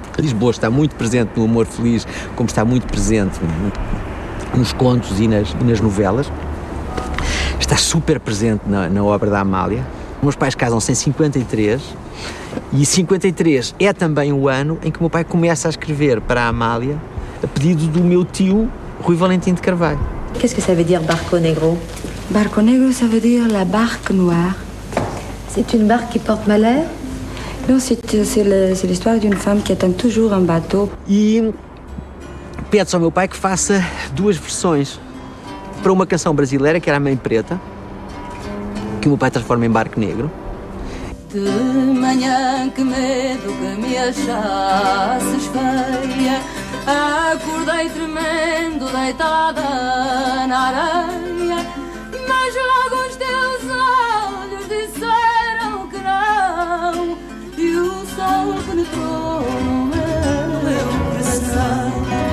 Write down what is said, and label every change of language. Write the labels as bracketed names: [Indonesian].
[Portuguese] Lisboa está muito presente no Amor Feliz, como está muito presente nos contos e nas novelas. Está super presente na obra da Amália. Meus pais casam-se em 53 e 53 é também o ano em que o meu pai começa a escrever para a Amália a pedido do meu tio Rui Valentim de Carvalho. [French] Qu'est-ce que ça veut dire Barco Negro? Barco Negro, ça veut dire la barque noire. C'est une barque qui porte malheur? Non, c'est l'histoire d'une femme qui attend toujours un bateau. [Portuguese] E pede-se ao meu pai que faça 2 versões para uma canção brasileira que era a Mãe Preta, que o meu pai transforma em Barco Negro. De manhã que medo que me achasses feia, acordei tremendo deitada na areia, mas logo os teus olhos disseram que não, e o sol penetrou no meu coração.